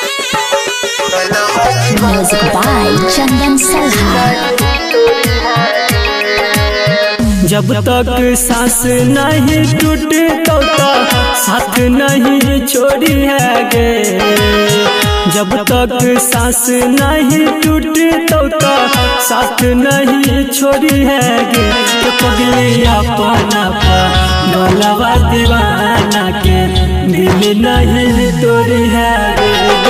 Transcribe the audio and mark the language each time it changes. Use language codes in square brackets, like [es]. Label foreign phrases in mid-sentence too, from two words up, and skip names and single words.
[en] Music by Chandan Salha. [mag] जब तक सांस नहीं टूटे तो साथ नहीं छोड़ी है गे। जब तक सांस नहीं टूटे तो साथ नहीं छोड़ी है गे। तो पगली अपना गलवा दीवाना के दिल नहीं तोड़ी है गे।